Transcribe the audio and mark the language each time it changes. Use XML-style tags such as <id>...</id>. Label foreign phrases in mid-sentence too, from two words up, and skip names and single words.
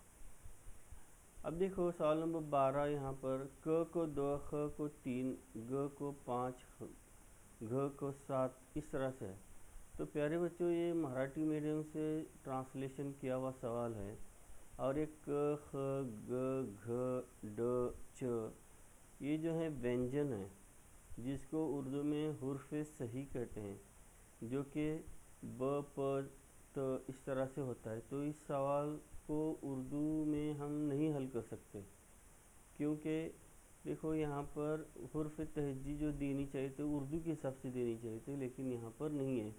<ur>اب دیکھو سوال نمبر 12، یہاں پر ک کو 2، خ کو 3، گ کو 5، گھ کو 7، اس طرح سے ہے۔ تو پیارے بچوں یہ مراٹھی میڈیم سے ٹرانسلیشن کیا ہوا سوال ہے، اور ایک ک خ گ گھ ڈ چ یہ جو ہے وینجن ہے، جس کو اردو میں حرف صحیح کہتے ہیں، جو کہ ب پ ت اس طرح سے ہوتا ہے۔ تو اس سوال کو اردو میں ہم نہیں حل کر سکتے، کیونکہ دیکھو یہاں پر حرف تہجی جو دینی چاہیے تھی اردو کے حساب سے دینی چاہیے تھی، لیکن یہاں پر نہیں ہے۔</ur>